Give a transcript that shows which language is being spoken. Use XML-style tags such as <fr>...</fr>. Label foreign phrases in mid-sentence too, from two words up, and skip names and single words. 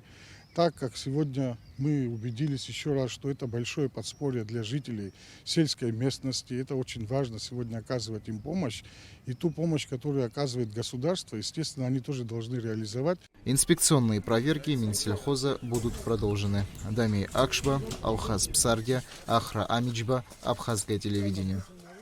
<ru>Так как сегодня мы убедились еще раз, что это большое подспорье для жителей сельской местности, это очень важно сегодня оказывать им помощь. И ту помощь, которую оказывает государство, естественно, они тоже должны реализовать. Инспекционные проверки Минсельхоза будут продолжены. Дами Акшба, Алхаз Псардия, Ахра Амичба, Абхазское телевидение.</ru>